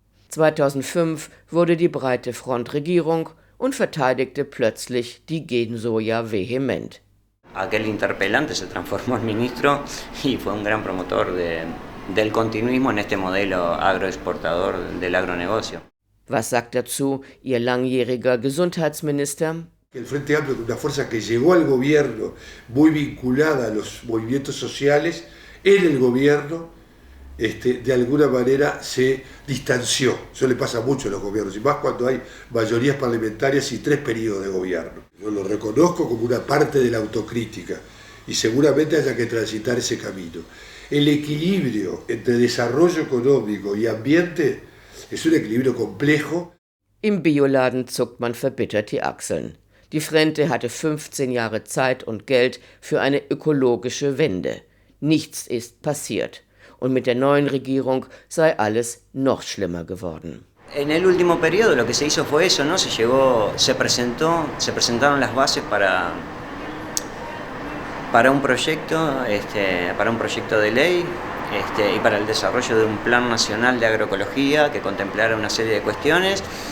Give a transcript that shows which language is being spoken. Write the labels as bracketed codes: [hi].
[de] 2005 wurde die breite Front Regierung und verteidigte plötzlich die Gensoja vehement. [es] Aquel interpelante se transformó en ministro y fue un gran promotor del continuismo en este modelo agroexportador del agronegocio. [de] Was sagt dazu Ihr langjähriger Gesundheitsminister? [es] El Frente Amplio, una fuerza que llegó al gobierno muy vinculada a los movimientos sociales, en el gobierno de alguna manera se distanció. Eso le pasa mucho a los gobiernos, y más cuando hay mayorías parlamentarias y 3 periodos de gobierno. Yo lo reconozco como una parte de la autocrítica y seguramente haya que transitar ese camino. El equilibrio entre desarrollo económico y ambiente es un equilibrio complejo. [de] Im Bioladen zuckt man verbittert die Achseln. Die Frente hatte 15 Jahre Zeit und Geld für eine ökologische Wende. Nichts ist passiert. Und mit der neuen Regierung sei alles noch schlimmer geworden. [es] En el último periodo lo que se hizo fue eso, ¿no? Se presentaron las bases para un proyecto de ley y para el desarrollo de un plan nacional de agroecología que contemplara una serie de cuestiones.